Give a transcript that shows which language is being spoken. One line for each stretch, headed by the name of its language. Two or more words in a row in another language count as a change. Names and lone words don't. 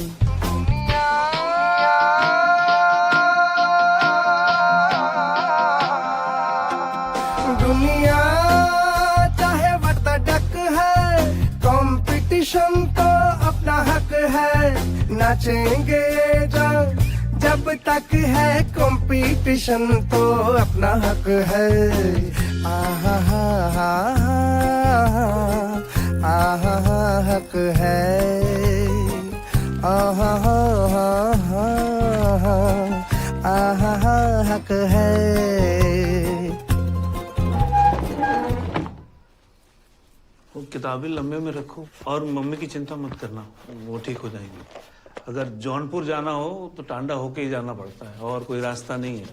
Hindi: दुनिया चाहे वतडक है, कंपटीशन तो अपना हक है, नाचेंगे जब तक है कंपटीशन तो अपना हक है। आहा हा हा आहा हा हक है, आहा हा हा आहा हा हक है। वो किताबें लंबे में रखो और मम्मी की चिंता मत करना, वो ठीक हो जाएगी। अगर जौनपुर जाना हो तो टांडा होके ही जाना पड़ता है और कोई रास्ता नहीं है,